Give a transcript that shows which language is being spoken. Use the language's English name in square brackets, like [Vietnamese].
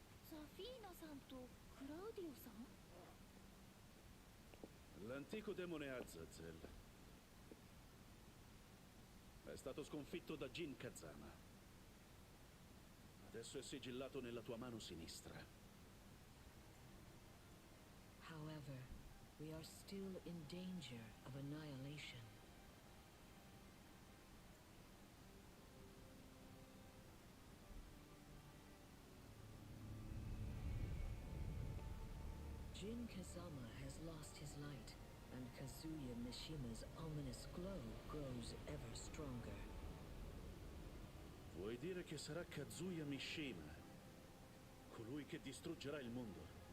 [Japanese] ザフィーナさんとクラウディオさん [Italian] L'antico demone Azazel è stato sconfitto da Jin Kazama. Adesso è sigillato nella tua mano sinistra. [English] However, we are still in danger of annihilation. Jin Kazama has lost his light, and Kazuya Mishima's ominous glow grows ever stronger. [Italian] Vuoi dire che sarà Kazuya Mishima, colui che distruggerà il mondo?